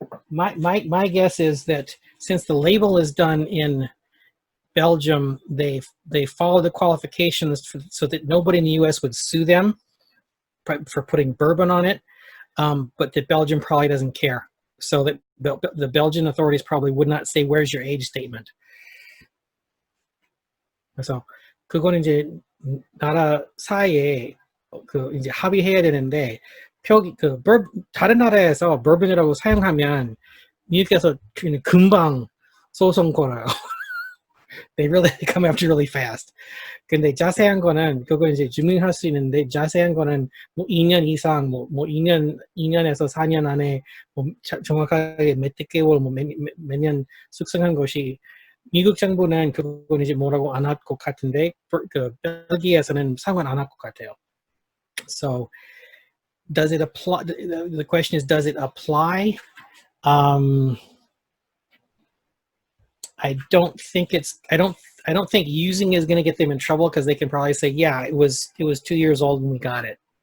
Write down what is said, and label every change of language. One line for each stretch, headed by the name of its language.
English: My guess is that since the label is done in Belgium, they follow the qualifications so that nobody in the U.S. would sue them for putting bourbon on it, but that Belgium probably doesn't care. So that the Belgian authorities probably would not say, "Where's your age statement?"
Korean: 그래서 그거는 이제 나라 사이에 그 이제 합의해야 되는데. 다른 나라에서 버번이라고 사용하면 미국에서 금방 소송 걸어요.
English: They come after really fast.
Korean: 근데 자세한 거는 그거 이제 증명할 수 있는데 자세한 거는 뭐 2년 이상 뭐 2년에서 4년 안에 뭐 정확하게 몇 개월 몇 년 숙성한 것이 미국 정부는 그건 이제 뭐라고 안 할 것 같은데 그 벨기에에서는 상관 안 할 것 같아요.
English: So does it apply? The question is, does it apply? I don't think I don't think using is going to get them in trouble because they can probably say, yeah, it was 2 years old when we got it.